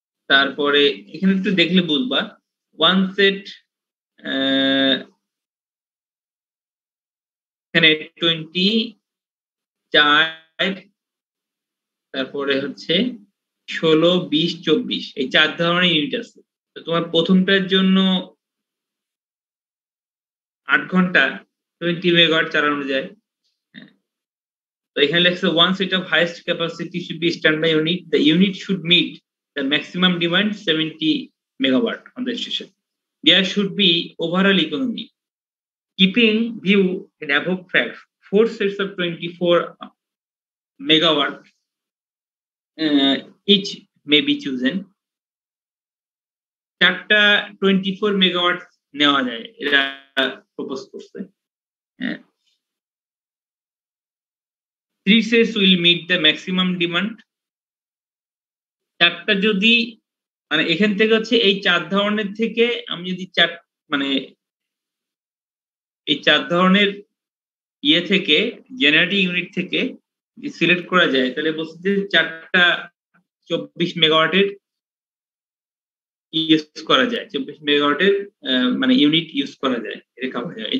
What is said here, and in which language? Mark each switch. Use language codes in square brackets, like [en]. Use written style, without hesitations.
[bn] তারপরে এখানে একটু দেখলে বুঝবা ওয়ান সেট, এখানে 24, তারপরে হচ্ছে 16, 20, 24, এই 4 ধরনের ইউনিট আছে। তো তোমার প্রথমটার জন্য 8 ঘন্টা 20 মেগাওয়াট চালানো যায়। তো এখানে লেখছে [en] one set of highest capacity should be standby unit. The unit should meet the maximum demand 70 megawatt on the station. There should be overall economy. Keeping view in above facts, 4 sets of 24 megawatt each may be chosen. [bn] 4টা 24 megawatt নেওয়া যায়, এরা propose করছে। [en] হ্যাঁ, 3 sets will meet the maximum demand। [bn] 4টা যদি মানে এখান থেকে হচ্ছে এই 4 ধরনের থেকে আমি যদি মানে এই 4 ধরনের ইয়ে থেকে জেনারেটিং ইউনিট থেকে সিলেক্ট করা যায়, তাহলে বলছে যে 4টা 24 মেগাওয়াটের ইউজ করা যায়, 24 মেগাওয়াটের মানে ইউনিট ইউজ করা যায়, এটা কাভার যায়।